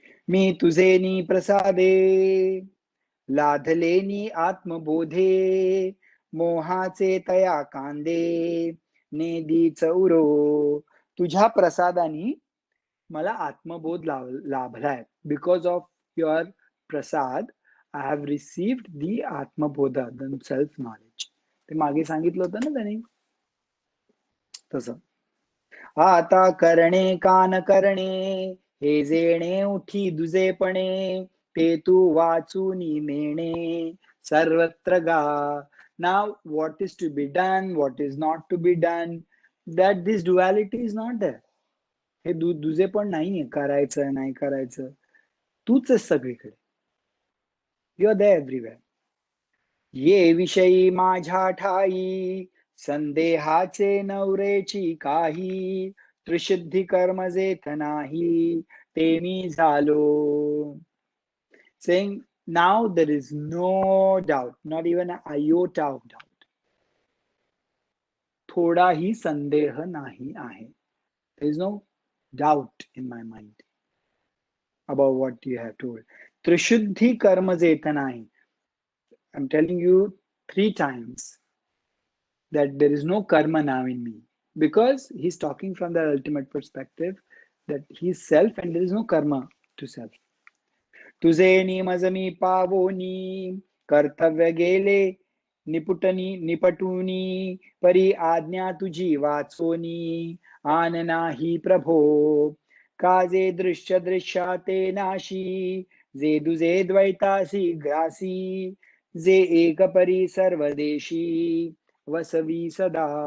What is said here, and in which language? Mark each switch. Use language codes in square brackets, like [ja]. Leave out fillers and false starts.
[mr] मी तुझेनी प्रसादे, लाधलेनी आत्मबोधे, मोहाचे तया कांदे, नेदी चौरो. तुझ्या प्रसादानी मला आत्मबोध लाभलाय. [en] Because of your prasad I have received the atmabodh, the self knowledge. [mr] ते मागे सांगितलं होतं ना त्याने तसं. आता करणे का न करणे, हे जेणे उठी दुजेपणे, ते तू वाचून मेणे सर्वत्र गा. [en] Now what is to be done, what is not to be done, that this duality is not there. [mr] हे दुजे पण नाहीये, करायचं नाही करायचं, तूच आहेस सगळीकडे. [en] You are there everywhere. [mr] ये विषयी माझ्या ठाई, संदेहाचे नवरेची काही, त्रिशुद्धी कर्म जेथ नाही, ते मी झालो. [en] Saying now there is no doubt, not even an iota of doubt. [mr] थोडाही संदेह नाही आहे. [en] There is no doubt in my mind about what you have told. [mr] Trishuddhi karma jeta nahi. [en] I'm telling you 3 times that there is no karma now in me, because he's talking from the ultimate perspective that he is self and there is no karma to self. [mr] तुझे निमज मी पावोनी कर्तव्य गेले निपटुनी परी आज्ञा तुझी वाचोनी आन नाही प्रभो काजे दृश्य दृश्याते नाशी जे दुजे द्वैतासी ग्रासी जे एक परी सर्वदेशी वसवी सदा.